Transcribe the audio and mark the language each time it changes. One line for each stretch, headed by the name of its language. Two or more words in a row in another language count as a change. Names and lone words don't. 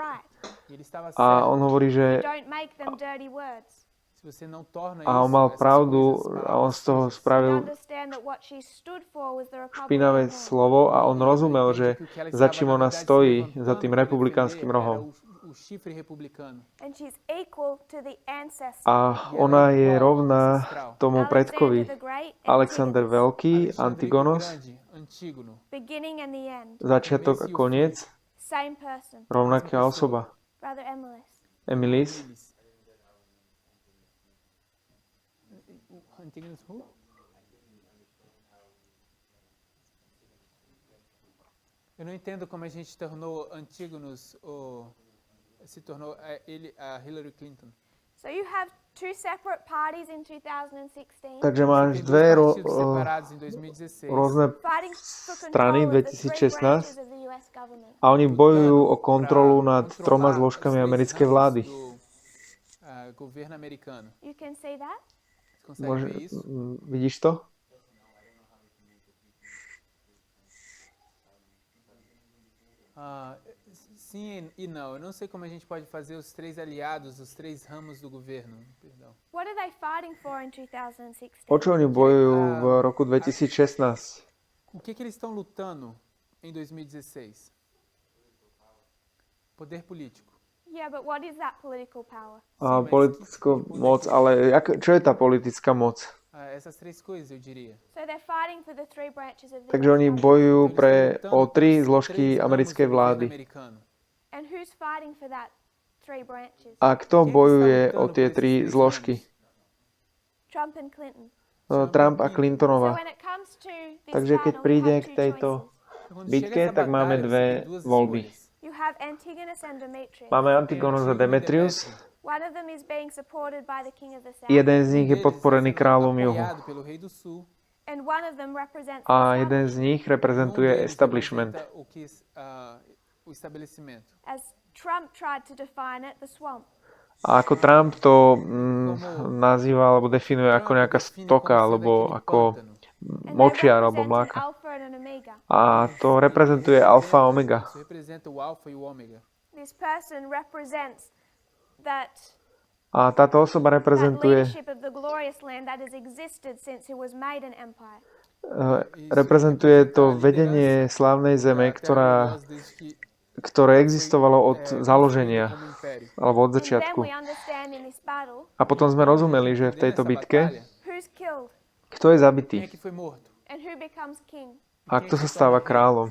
Slovak: A on hovorí, že a on mal pravdu a on z toho spravil špinavé slovo a on rozumel, že za čím ona stojí, za tým republikánskym rohom. A ona je rovná tomu predkovi. Alexander Veľký, Antigonos, začiatok a koniec, rovnaká osoba. Emilis.
Portuguese: Eu não entendo como a gente tornou Antígonos se tornou ele a Hillary Clinton.
English: So you have two separate parties in 2016.
Slovak: Takže máš dve rôzne strany 2016 a oni bojujú o kontrolu nad 3 zložkami americkej vlády.
Portuguese: Governo americano.
English: You can see that?
Slovak: Vidíš to?
Portuguese: Sim e não. Eu não sei como a gente pode fazer os 3 aliados, os 3 ramos do governo. Perdão.
English: What are they fighting for in 2016?
Slovak: O čo oni bojujú v roku 2016?
Portuguese: O que eles estão lutando em 2016? Poder político.
English: Yeah, but what is that political power?
Slovak: Politická moc, ale čo je tá politická moc?
Portuguese: Essas 3 coisas, eu diria.
English: So they're fighting for the 3 branches of the
Slovak: Takže oni bojujú o 3 zložky americkej vlády.
English: And who's fighting for that 3 branches?
Slovak: A kto bojuje o tie 3 zložky?
English: Trump and Clinton.
Slovak: Trump a Clintonová.
English: So when it comes to this
Slovak: Takže keď
English: battle,
Slovak: príde
English: we
Slovak: k
English: have 2
Slovak: tejto
English: choices.
Slovak: bitke, tak máme 2 voľby.
English: You have Antigonus and Demetrius.
Slovak: Máme Antigonus a Demetrius.
English: One of them is being supported by the king of the south.
Slovak: Jeden z nich je podporený kráľom juhu.
English: And one of them represents
Slovak: A jeden z nich reprezentuje establishment.
English: as Trump tried to define it, the swamp.
Slovak: A ako Trump to nazýva alebo definuje ako nejaká stoka alebo ako močiar alebo mláka. A to reprezentuje alfa a omega.
English: This person represents that
Slovak: A táto osoba reprezentuje to vedenie slávnej zeme, ktoré existovalo od založenia alebo od začiatku. A potom sme rozumeli, že v tejto bitke kto je zabitý a kto sa stáva kráľom.